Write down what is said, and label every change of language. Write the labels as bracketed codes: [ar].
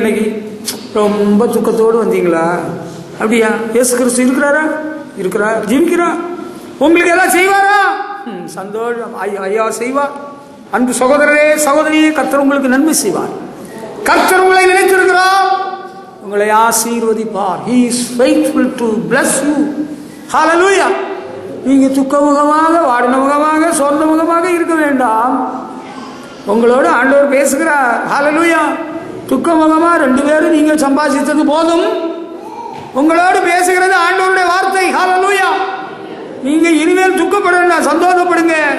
[ta] இன்னைக்கு ரொம்ப துக்கத்தோடு வந்தீங்களா? அப்படியா? இயேசு கிறிஸ்து இருக்கிறாரா? இருக்கிறார், ஜீவிக்கிறார். உங்களுக்கு எல்லாம் செய்வாரா? சந்தோஷம். ஐயா செய்வார். அன்பு சகோதரரே சகோதரியே, கர்த்தர் உங்களுக்கு நன்மை செய்வார். கர்த்தர் உங்களை நினைத்திருக்கிறார். உங்களை ஆசீர்வதிப்பார். [en] He is faithful to bless you. Hallelujah. [ta] நீங்க துக்க முகமாக, வாடின முகமாக, சோர்ந்த முகமாக இருக்க வேண்டாம். உங்களோடு ஆண்டவர் பேசுகிறார். ஹல்லேலூயா. துக்க முகமா 2 பேரும் நீங்க சம்பாதித்தது போதும். உங்களோடு பேசுகிறது ஆண்டவருடைய வார்த்தை. ஹல்லேலூயா. நீங்க இனிமேல் துக்கப்பட வேண்டாம், சந்தோஷப்படுங்க.